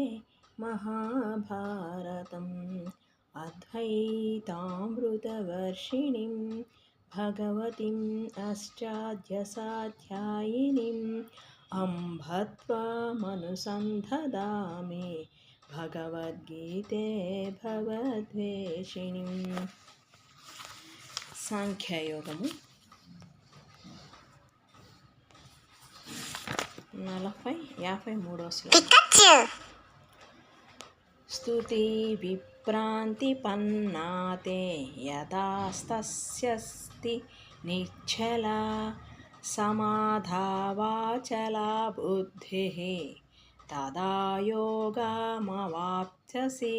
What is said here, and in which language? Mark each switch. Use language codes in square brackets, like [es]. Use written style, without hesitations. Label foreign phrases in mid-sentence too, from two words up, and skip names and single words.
[sa] महाभारतम् अद्वैतामृतवर्षिणीं भगवतीम् अष्टादशाध्यायिनीम् अम्ब त्वामनुसन्धदामि भगवद्गीते भवद्वेषिणीं. [te] సాంఖ్యయోగము 53వ శ్లోకం. [sa] स्तुति विभ्रांतिपन्नाते यदास्तस्यस्ति निश्चला समाधावाचला बुद्धिः तदा योगमवाप्स्यसि.